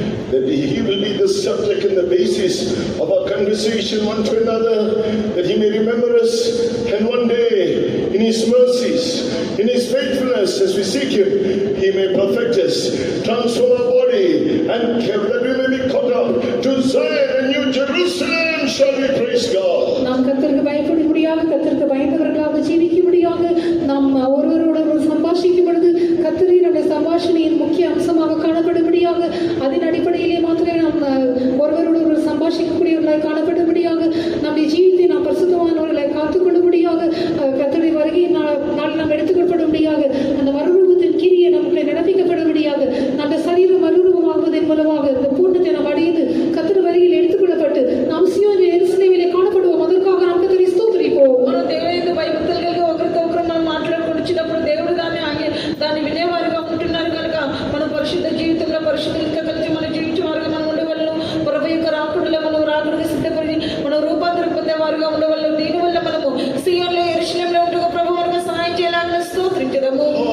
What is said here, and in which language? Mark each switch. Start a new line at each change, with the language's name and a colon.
English: that He will be the subject and the basis of our conversation one to another, that He may remember us, and one day in His mercies, in His faithfulness, as we seek Him, He may perfect us, transform our body, and that we may be caught up to Zion and New Jerusalem. Shall we praise God?
Tamil: நாம் கர்த்தருக்கு பயப்படும்படியாக, கர்த்தருக்கு பயந்தவர்களாக ஜீவிக்கும்படியாக, நாம் ஒருவரோடு சம்பாஷிக்கும் பொழுது கர்த்தரை நம்முடைய சம்பாஷணையின் முக்கிய அம்சமாக காணப்படும்படியாக, அதன் அடிப்படையிலே மாத்திரமே நாம் ஒருவரோடு சம்பாஷிக்கக்கூடியவர்களாய் காணப்படும்படியாக, நம்முடைய ஜீவித்தை நாம் பரிசுத்தமானவர்களை காத்துக்கொள்ளும்படியாக, கர்த்தருடைய வருகையின் நாள் நாம் எடுத்துக்கொள்ளப்படும்படியாக, அந்த மறுரூபத்தின் கிரியை நமக்கு நடப்பிக்கப்படும்படியாக, நம்முடைய சரீரம் மறுரூபமாகுவதன் மூலமாக இந்த பூர்ணத்தை நாம் அடைந்து கர்த்தர் வருகையில் எடுத்துக்கொள்ளப்பட்டு நாம் சியோன் எருசலேமிலே காணப்படுவோம். அதற்காக நாம் கர்த்தரை ஸ்தோத்திரிப்போம்.
Telugu: మన దేవుని భయభక్తులుగా ఒకరితో ఒకరు మనం మాట్లాడుకుంటున్నప్పుడు దేవుడు దాన్ని వినేవారుగా ఉంటున్నారు కనుక మన పరిశుద్ధ జీవితంలో పరిశుద్ధంగా కలిసి మన జీవించేవారుగా మనం ఉండవలను. ప్రభు యొక్క రాకుడిలో మనం రాకుడికి సిద్ధపడి మనం రూపాంతరం పొందేవారుగా ఉండవలను. దీనివల్ల మనము సియోన్లో యెరూషలేములో ఉంటూ ప్రభు మనకు సహాయం చేయాలని స్తోత్రించదము.